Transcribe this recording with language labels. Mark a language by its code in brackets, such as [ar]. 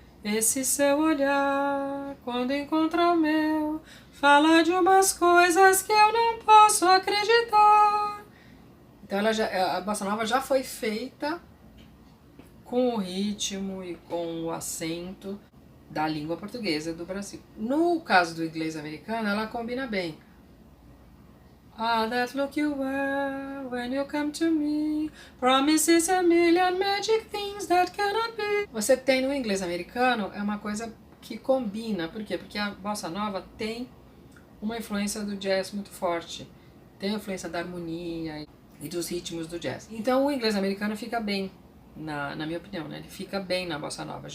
[pt] Esse seu olhar, quando encontra o meu, fala de umas coisas que eu não posso acreditar. Então a Bossa Nova já foi feita com o ritmo e com o acento da língua portuguesa do Brasil. No caso do inglês americano, ela combina bem. [en] Ah, that look you wear when you come to me promises a million magic things that cannot be. [pt] Você tem no inglês americano, é uma coisa que combina. Por quê? Porque a bossa nova tem uma influência do jazz muito forte. Tem a influência da harmonia e dos ritmos do jazz. Então o inglês americano fica bem, na minha opinião, né? Ele fica bem na bossa nova.